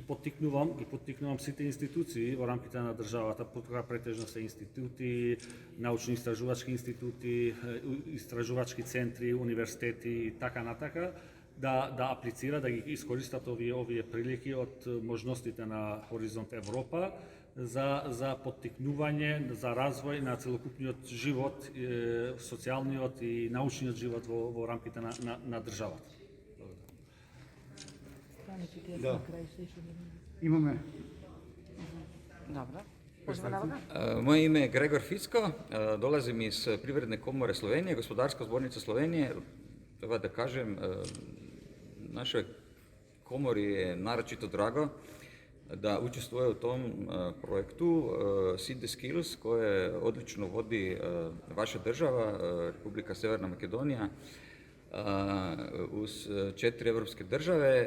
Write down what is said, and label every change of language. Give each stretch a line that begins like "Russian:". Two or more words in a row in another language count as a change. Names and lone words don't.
Macedonian: поттикнувам сите институции во рамките на државата, потоа претежно се институти, научно-истражувачки институти, истражувачки центри, универзитети и така натака, да аплицира, да ги искористат овие прилики од можностите на Хоризонт Европа за поттикнување, за развој на целокупниот живот, социјалниот и научниот живот во рамките на државата. Да. Имаме. Добро.
Serbian: Moje ime je Gregor Ficko, dolazim iz Privredne komore Slovenije, Gospodarska zbornica Slovenije. Treba da kažem, našoj komori je naročito drago da učestvuje u tom projektu Seed the Skills koje odlično vodi vaša država, Republika Severna Makedonija, uz 4 evropske države.